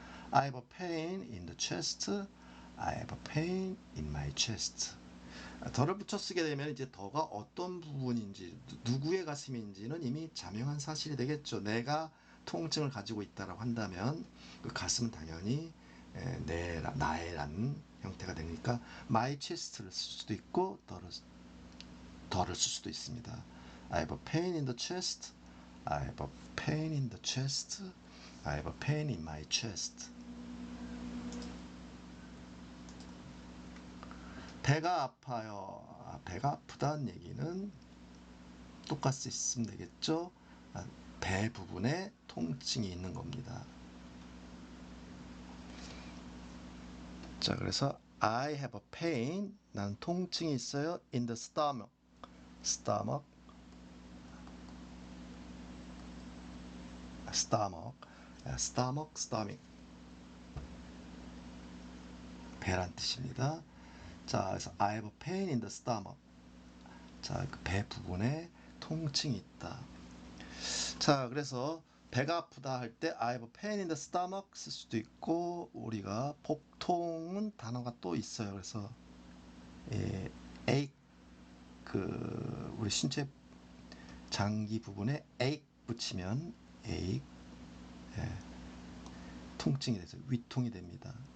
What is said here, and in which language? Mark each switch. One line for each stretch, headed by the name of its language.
English: I have a pain in the chest. I have a pain in my chest.
Korean: 더를 붙여 쓰게 되면 이제 더가 어떤 부분인지 누구의 가슴인지는 이미 자명한 사실이 되겠죠. 내가 통증을 가지고 있다라고 한다면 그 가슴은 당연히 나의라는 형태가 되니까 my chest를 쓸 수도 있고 더를 쓸 수도 있습니다.
English: I have a pain in the chest. I have a pain in the chest. I have a pain in my chest.
Korean: 배가 아파요. 배가 아프다는 얘기는 똑같이 있으면 되겠죠. 배 부분에 통증이 있는 겁니다. 자, 그래서
English: I have a pain.
Korean: 난 통증이 있어요.
English: in the stomach. stomach. stomach.
Korean: 배란 뜻입니다. 자, 그래서
English: I have a pain in the stomach.
Korean: 자, 그 배 부분에 통증이 있다. 자, 그래서 배가 아프다 할 때
English: I have a pain in the stomach
Korean: 쓸 수도 있고 우리가 복통은 단어가 또 있어요. 그래서 ache 우리 신체 장기 부분에 ache 붙이면 ache 통증이 돼서 위통이 됩니다.